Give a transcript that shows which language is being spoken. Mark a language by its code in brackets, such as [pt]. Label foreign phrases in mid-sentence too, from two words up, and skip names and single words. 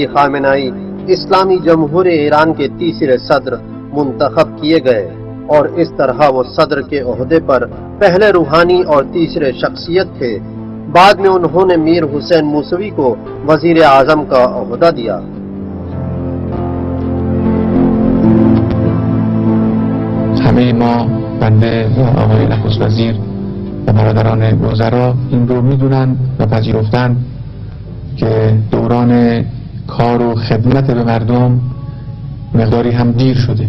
[ur] خامنائی اسلامی جمہوریہ ایران کے تیسرے صدر منتخب کیے گئے، اور اس طرح وہ صدر کے عہدے پر پہلے روحانی اور تیسرے شخصیت تھے۔ بعد میں انہوں نے میر حسین موسوی کو وزیر اعظم کا عہدہ دیا۔ [fa] همه ما بنده و آقای نخست وزیر و برادران وزرا این رو میدونن و پذیرفتن که دوران کار و خدمت به مردم مقداری هم دیر شده.